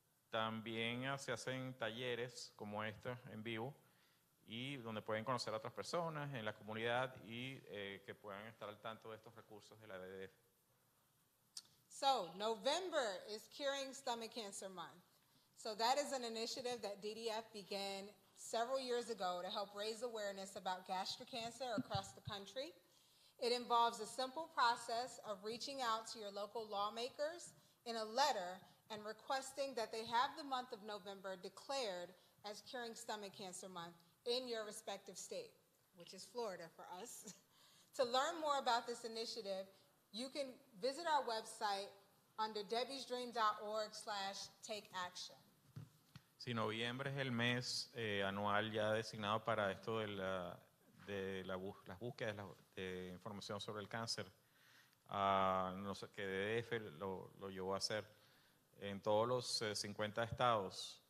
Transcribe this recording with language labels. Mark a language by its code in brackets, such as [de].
[es] También se hacen talleres como este en vivo y donde pueden conocer a otras personas en la comunidad y que puedan estar al tanto de estos recursos de la DDF. [en] So, November is Curing Stomach Cancer Month. So that is an initiative that DDF began several years ago to help raise awareness about gastric cancer across the country. It involves a simple process of reaching out to your local lawmakers in a letter and requesting that they have the month of November declared as Curing Stomach Cancer Month in your respective state, which is Florida for us. To learn more about this initiative, you can visit our website under debbiesdream.org/takeaction. [es] Sí, noviembre es el mes anual ya designado para esto de las búsquedas de información sobre el cáncer. No sé, que DDF lo llevó a hacer en todos los 50 estados.